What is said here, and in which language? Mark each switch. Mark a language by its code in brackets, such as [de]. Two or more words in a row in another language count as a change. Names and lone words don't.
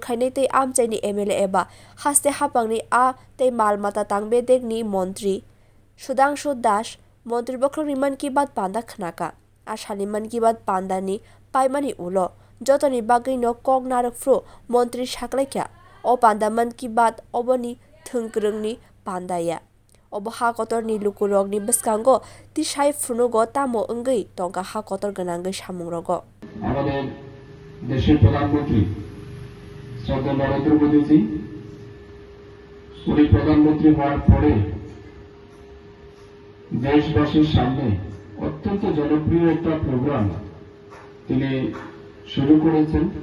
[trp] khlainai tei amchai ni MLA ebaa Haste hapang ni a tei malmata tang bedek ni montri Sudhangshu montri bokhorok ni man ki baat'panda khwnakha asani man ki baat'panda ni paimani ulo jotoni bagui no kok narokfru montri saklaikha o panda man ki baat oboni thwngkwrwng ni pandaya obo ha kotor ni lukurok ni bwskango tisai phrunugo tamo wngwi tongka ha kotor gwnangwi samwng rogo [bn] আমাদের দেশের প্রধানমন্ত্রী শ্রদ্ধেয় নরেন্দ্র মোদীজি উনি প্রধানমন্ত্রী হওয়ার পরে দেশবাসীর সামনে অত্যন্ত জনপ্রিয় একটা প্রোগ্রাম তিনি শুরু করেছেন